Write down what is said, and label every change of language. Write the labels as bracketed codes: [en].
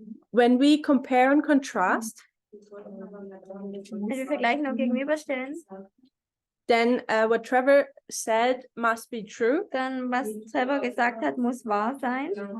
[en] When we compare and contrast, [de] Wenn wir vergleichen und gegenüberstellen, [en] then what Trevor said must be true. [de] dann was Trevor gesagt hat, muss wahr sein.